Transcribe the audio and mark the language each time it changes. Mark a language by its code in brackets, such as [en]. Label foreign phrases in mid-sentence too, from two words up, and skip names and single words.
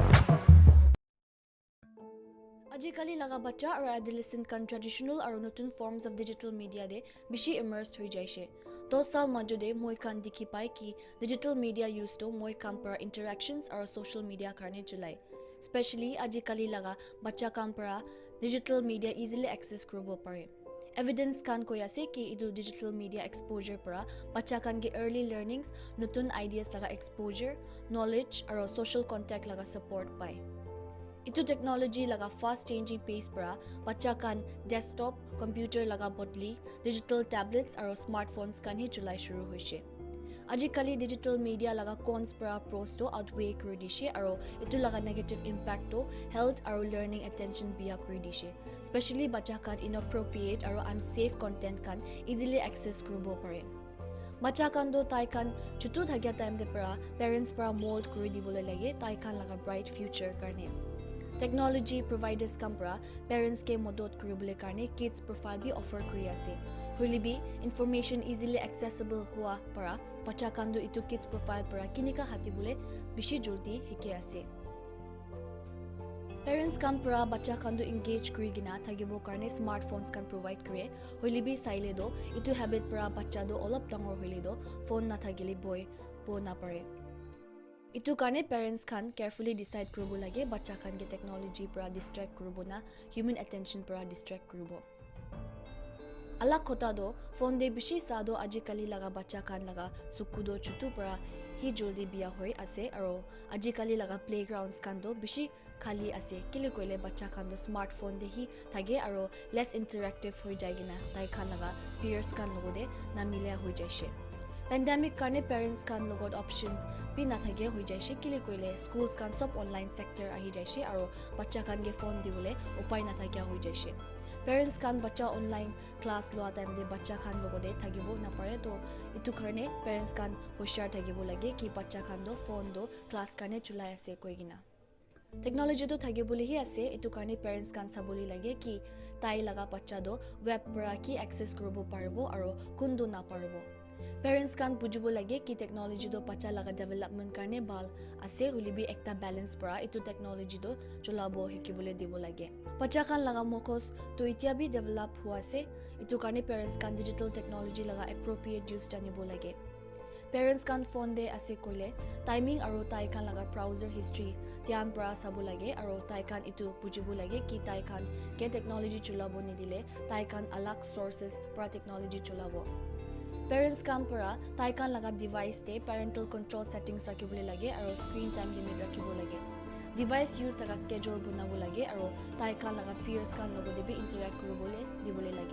[nag] আজিকালি laga bacha or adolescent kan traditional or notun [en] forms of digital media [nag] de bishi immersed hui jaise. 2 saal majode moi kan dikhi pai ki [en] digital media use [nag] to moi kan par interactions or [en] social media [nag] karne chulai. Especially আজিকালি laga bacha kan para [en] digital media easily access [nag] krobo pare. Evidence kan koya se ki idu [en] digital media exposure [nag] para bacha kan ge [en] early learnings [nag] notun ideas laga [en] exposure knowledge [nag] or [en] social contact [nag] laga support pai. Itu technology laga [en] fast changing pace [nag] para bacha kan [en] desktop computer [nag] laga bodli [en] digital tablets or smartphones [nag] kan hi chulai shuru hoise. Ajikali [en] digital media [nag] laga cons para pros to outweigh kuri dishe aro itu laga [en] negative impact [nag] to health aro [en] learning attention [nag] biya kuri dishe. Especially bacha kan inappropriate aro [en] unsafe content [nag] kan [en] easily access [nag] kurubo pare. Bacha kan do tai kan chutu thagya time de para parents para mold kuri dibole lage tai kan laga [en] bright future [nag] karne. [en] Technology providers [nag] kan para parents ke modot kuribole karne [en] kids profile [nag] bi offer kuri ase. Hulibi [en] information easily accessible [nag] hua para bacha kan do itu [en] kids profile [nag] para kinika hatibule bishi joldi hike ase. Parents kan pra bacha kan do engage kuri gina thagibo karne smartphones kan provide kre hoilibi saile do itu habit pra bacha do olop dangor hoile do phone na thagili boy po na pare. Itu karne parents kan [en] carefully decide [nag] kurubo lage bacha kan ge technology pra distract kurubo na [en] human attention [nag] pra distract kurubo. Alak khota do phone de bishi sa do ajikali laga bacha kan laga sukudo chutu pra hi joldi biya hoi ase aro ajikali laga playgrounds kan do bishi khali ase kile koile bacha kan do smartphone de hi thage aro [en] less interactive [nag] hoi jaigina tai khan laga peers kan logode na mile hoi jaishe. Pandemic karne parents kan logot option bi na thage hoi jaishe kile koile schools kan sob [en] online sector [nag] ahi jaishe aro bacha kan ge phone dibole upai na thage hoi jaishe. Parents kan bacha [en] online class [nag] loa time de bacha khan logode thagibo na pare to itu karne parents kan hoshiyar thagibo lage ki bacha khan do phone do class karne chulai ase koigina. Technology to thagibole hi ase itu karne parents kan saboli lage ki tai laga bacha do web pra ki access korobo parbo aro kundu na parbo. Parents kan bujibo lage ki technology do bacha laga development karne bal ase hulibi ekta balance pra itu technology do cholabo hikibole dibo lage. Bacha kan laga mokos to itia bi develop hua se itu karne parents kan [en] digital technology [nag] laga [en] appropriate use [nag] janibo lage. Parents kan phone de ase koile timing aro tai kan laga [en] browser history [nag] tian pra sabu lage aro tai kan itu bujibo lage ki tai kan ke technology chulabo ni dile tai kan alak sources pra technology chulabo. Parents kan para tai kan laga device de [en] parental control settings [nag] rakibole lage aro [en] screen time limit [nag] rakibo lage. [en] Device use [nag] laga schedule bunabo lage aro tai kan laga peers kan logo de bi interact kurobole dibole lage.